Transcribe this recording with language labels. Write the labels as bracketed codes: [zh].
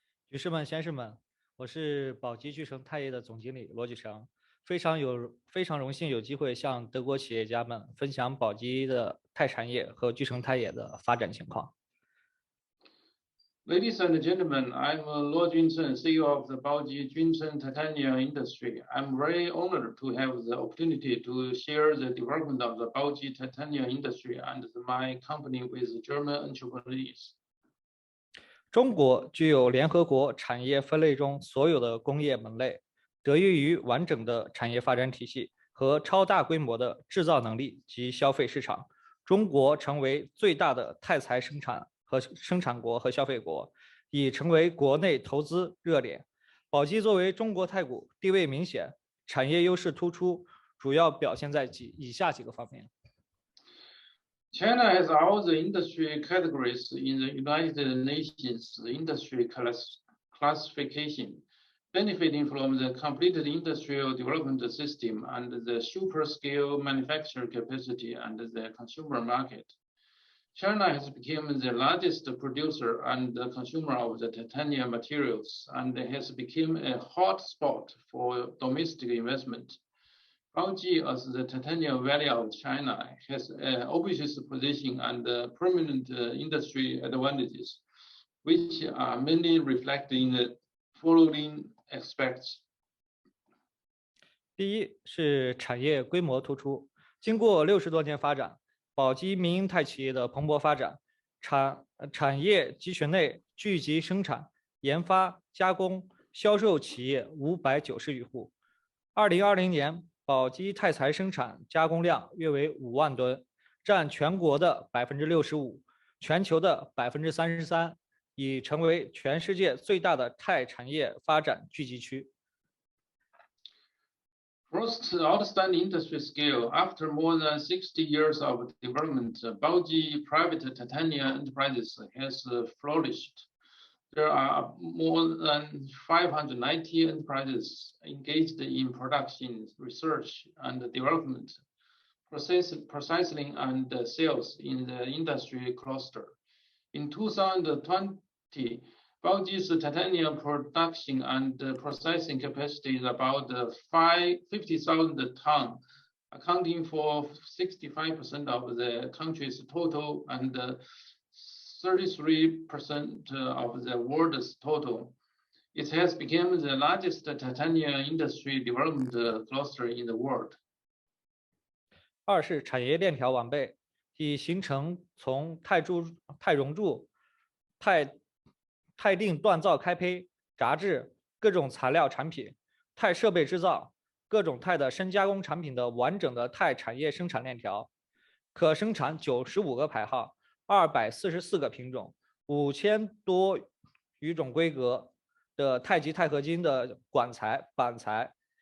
[zh] 女士们、先生们，我是宝鸡巨城钛业的总经理罗举成，非常荣幸有机会向德国企业家们分享宝鸡的钛产业和巨城钛业的发展情况。 [en] Ladies and gentlemen, I'm Luo Juncheng, CEO of the Baoji Juncheng titanium industry. I'm very honored to have the opportunity to share the development of the Baoji titanium industry and my company with German entrepreneurs. [zh] 中国具有联合国产业分类中所有的工业门类，得益于完整的产业发展体系和超大规模的制造能力及消费市场，中国成为最大的钛材生产国和消费国，已成为国内投资热点。宝鸡作为中国太古，地位明显，产业优势突出，主要表现在以下几个方面。 [en] China has all the industry categories in the United Nations industry classification, benefiting from the completed industrial development system and the super-scale manufacturing capacity and the consumer market. China has become the largest producer and consumer of the titanium materials and has become a hot spot for domestic investment. Baoji, as the titanium valley of China, has an obvious position and permanent industry advantages, which are mainly reflected in the following aspects. [zh] 第一是产业规模突出，经过60多年发展，宝鸡民营钛企业的蓬勃发展，产业集群内聚集生产、研发、加工、销售企业590余户。 2020年，宝鸡钛材生产加工量约为5万吨，占全国的65%，全球的33%，已成为全世界最大的钛产业发展聚集区。 [en] First, outstanding industry scale. After more than 60 years of development, Baoji private titanium enterprises has flourished. There are more than 590 enterprises engaged in production, research, and development, processing, and sales in the industry cluster. In 2020, Baoji's titanium production and processing capacity is about 50,000 tons, accounting for 65% of the country's total and 33% of the world's total. It has become the largest titanium industry development cluster in the world. [zh] 二是产业链条完备，已形成从钛熔铸、钛锭锻造开胚、轧制各种材料产品、钛设备制造、各种钛的深加工产品的完整的钛产业生产链条，可生产95个牌号、244个品种、5000多余种规格的钛及钛合金的管材、板材。